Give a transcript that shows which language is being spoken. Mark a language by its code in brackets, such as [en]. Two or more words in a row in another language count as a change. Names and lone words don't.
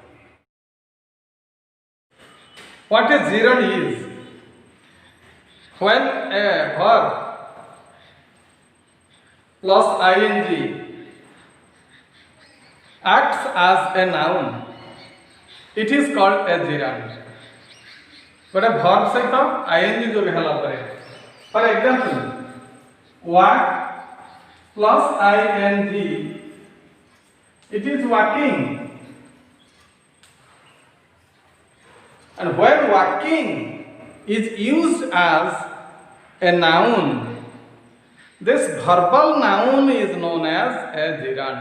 [en] What a gerund is? When a verb plus ing acts as a noun, it is called a gerund. But a verb [or] ସହିତ ing ଯୋ ହେଲା ପରେ, [en] for example, walk plus ing, it is walking. And when walking is used as a noun, this verbal noun is known as a gerund.